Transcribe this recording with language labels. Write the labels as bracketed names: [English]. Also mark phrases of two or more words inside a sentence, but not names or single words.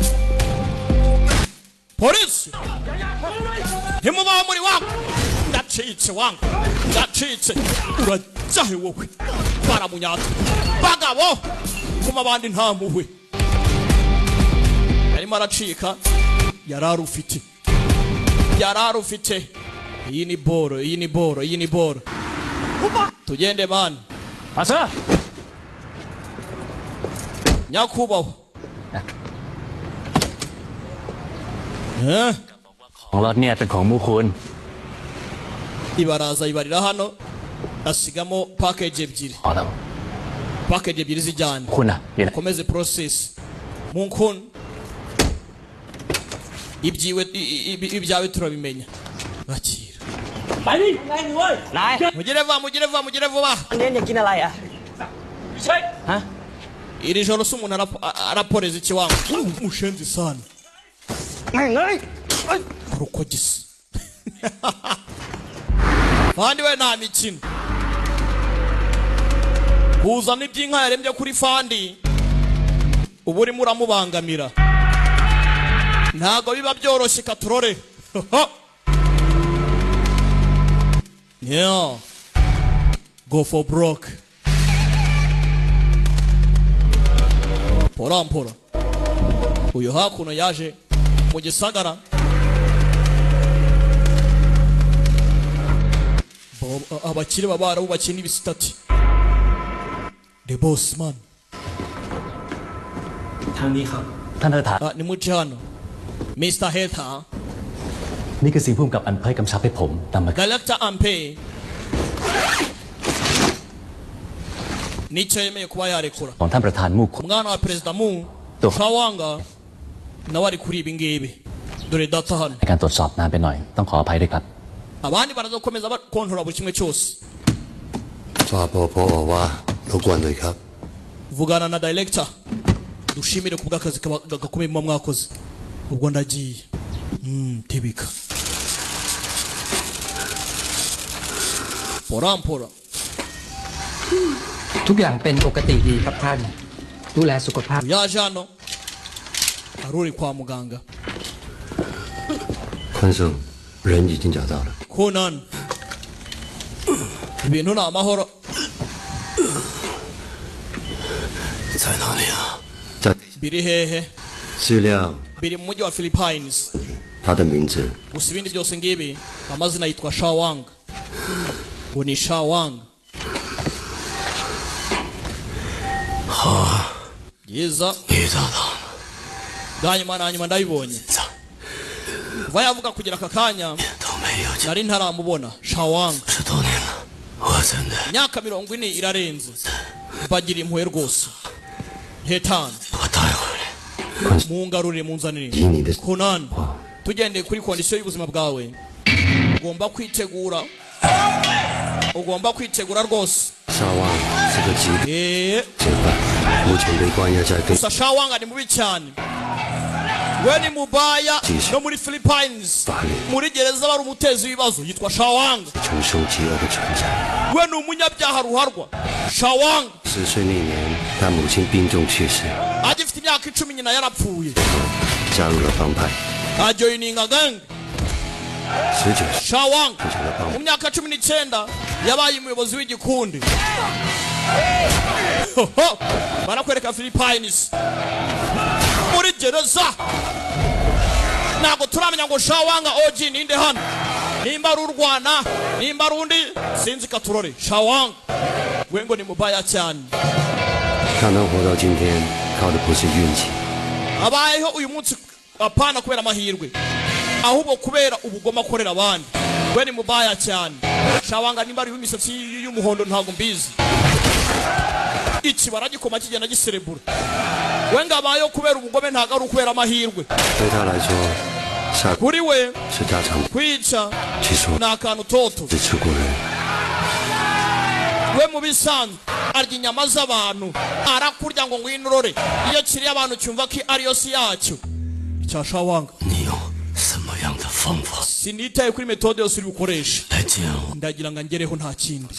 [Kinyarwanda] polisi ntimubaho muri wangu ndacitse wangu ndacitse urajyahe wowe baramunyata bagabo kuma abandi nta muhwe yarimo aracika yararufite iyi ni boro tugende bana asa nyakubaho [Thai] ของรถเนี่ยเป็นของมูคุณ [Kinyarwanda] ibaraza ibarira hano asigamo package ebyiri [Thai] อ๋อแล้ว [Kinyarwanda] package ebyiri zijyana [Thai] คุณอ่ะอยู่ไหน [Kinyarwanda] komeze process munkun ibyawe turabimenya bakira [Thai] ไปดิไงมึงเว้ย นาย [Kinyarwanda] mugire vuba [Thai] อันนี้อยากกินอะไรอ่ะใช่ฮะ [Kinyarwanda] iri joro se umuntu araporeza ikiwango [Swahili] mushenzi sana [Thai] ไงเอ้ย [Kinyarwanda] rukogisi bandi we nta mikino uzana iby'inka yarembye kuri fandi ubu urimo uramubangamira ntago biba byoroshye katurore [English] yeah go for broke [Kinyarwanda] porampora uyu hakuno yaje mu gisagara abakire babara bubakiye n'ibisitati [English] the boss man [Thai] ทางนี้ครับ ท่านประธาน [Kinyarwanda] ni mujano Mr. Heta [Thai] นี่คือสิ่งผู้กำกับอันเผยกำชับให้ผมนำมา [Kinyarwanda] Director Ampe nichemeye kuba yarekura [Thai] ของท่านประธานมูคุณ [Kinyarwanda] umwana wa perezida mu Kawanga nawe ari kuri ibi ngibi dore data hano [Thai] ในการตรวจสอบนานไปหน่อยต้องขออภัยด้วยครับ [Kinyarwanda] abandi barazakomeza bakontrola buri kimwe cyose [Thai] ฝากพอว่ารบกวนหน่อยครับ [Kinyarwanda] vugana na director dushimire kubwa akazi gakomeye mu mwakoze ubwo ndagiye tibika porampora [Thai] ทุกอย่างเป็นปกติดีครับท่านดูแลสุขภาพ [Kinyarwanda] yaje hano aruri kwa muganga [Chinese] 宽生人已经找到了 [Kinyarwanda] Conan ibintu ni amahoro [Chinese] 在哪里啊？在 [Kinyarwanda] biri hehe [Chinese] 资料 [Kinyarwanda] biri mu mujyi wa Philippines [Chinese] 他的名字 [Kinyarwanda] gusa ibindi byose ngibi amazina yitwa Shawang ngo ni Shawang yiza [Chinese] 你找到了 [Kinyarwanda] hanyuma na nyuma ndabibonye kuva yavuga kugira aka kanya [Chinese] 都没有见 [Kinyarwanda] nari ntaramubona Shawang [Chinese] 10 多年了，我真的 [Kinyarwanda] imyaka 40 irarenze bagira impuhwe rwose hetani [Chinese] 我带回来。 [Kinyarwanda] mungarurire munzanire [Chinese] 以你的 [Kinyarwanda] Conan tugendeye kuri kondisiyo y'ubuzima bwawe ugomba kwitegura rwose [Chinese] 沙旺是个极罪犯，目前被关押在非 [Kinyarwanda] gusa Shawanga ni mubi cyane we ni mubaya no muri Philippines muri gereza bari umutezi w'ibibazo yitwa Shawanga [Chinese] 承受饥饿的存在。 [Kinyarwanda] we ni umunyabyaha ruharwa Shawanga [Chinese] 10 岁那年，他母亲病重去世， [Kinyarwanda] agifite imyaka 10 nyina yarapfuye [Chinese] 加入了帮派。 [Kinyarwanda] ajoyininga gang [Chinese] 19岁 [Kinyarwanda] Shawanga [Chinese] 组成了帮 [Kinyarwanda] mu [Chinese] 派， [Kinyarwanda] myaka 19 yabaye umuyobozi w'igikundi barakwereka Philippines muri gereza ntabwo turamenya ngo shawanga OG ninde hano nimba ari urwana nimba ari undi sinzi katurore shawanga we ngo ni mubaya cyane [Chinese] 他能活到今天靠的不是运气 [Kinyarwanda] abayeho uyu munsi apana kubera amahirwe ahubwo kubera ubugoma akorera abandi we ni mubaya cyane shawanga nimba ari imisatsi y'umuhondo ntago mbizi iki baragikoma kigenda giserebura we ngabayeho kubera ubugome ntago ari ukubera amahirwe [Chinese] 对他来说杀 [Kinyarwanda] kuri we [Chinese] 是家常 [Kinyarwanda] kwica [Chinese] 其实我 [Kinyarwanda] ni akantu toto [Chinese] 只吃过人 [Kinyarwanda] we mu bisanzwe arya inyama z'abantu arakurya ngo ngwino urore iyo kiriye abantu cyumva ko ariyo si yacyo icya shawanga [Chinese] 你有什么样的方法 [Kinyarwanda] sinitaye kuri metode yose uri bukoreshe [Chinese] 来这样 [Kinyarwanda] ndagira ngo ngereho nta kindi